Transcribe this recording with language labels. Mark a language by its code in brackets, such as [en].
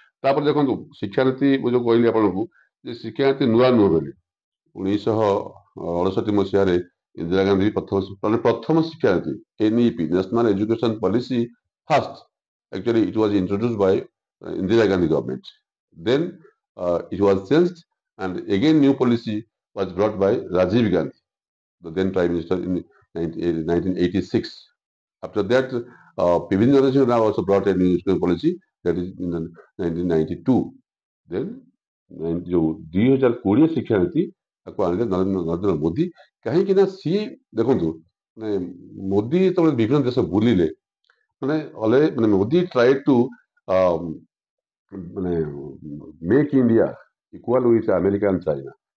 [or] ତାପରେ ଦେଖନ୍ତୁ ଶିକ୍ଷାନୀତି ମୁଁ ଯୋଉ କହିଲି ଆପଣଙ୍କୁ ଯେ ଶିକ୍ଷାନୀତି ନୂଆ ନୁହଁ ବୋଲି 1968 ମସିହାରେ ଇନ୍ଦିରା ଗାନ୍ଧୀ ପ୍ରଥମ ଶିକ୍ଷାନୀତି NEP national education policy first [en] actually it was introduced by Indira Gandhi government. Then it was changed and again new policy was brought by Rajiv Gandhi, the then prime minister in 1986. After that, Pivin Generation now also brought a new education policy that is in 1992. [or] Then जो 2020 ଶିକ୍ଷାନୀତି ତାକୁ ଆଣିଲେ ନରେନ୍ଦ୍ର ମୋଦି। କାହିଁକି ନା ସିଏ ଦେଖନ୍ତୁ ମାନେ ମୋଦି ଯେତେବେଳେ ବିଭିନ୍ନ ଦେଶ ବୁଲିଲେ ମାନେ ମୋଦି ଟ୍ରାଏ ଟୁ ମାନେ [en] Make India equal with America and China.